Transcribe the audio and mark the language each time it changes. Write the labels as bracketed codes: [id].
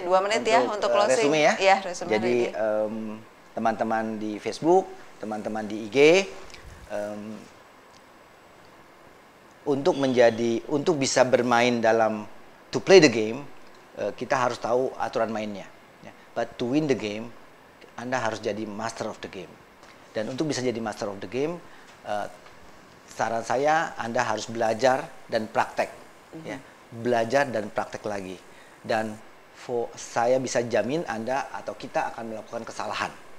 [id] 2 menit ya untuk closing. Resume ya. Iya, resume. Jadi teman-teman di Facebook, teman-teman di IG. Untuk bisa bermain dalam [en] to play the game, [id] kita harus tahu aturan mainnya. [en] But to win the game, [id] Anda harus jadi [en] master of the game. [id] Dan untuk bisa jadi [en] master of the game, [id] saran saya Anda harus belajar dan praktek. Ya, belajar dan praktek lagi. Dan saya bisa jamin Anda atau kita akan melakukan kesalahan.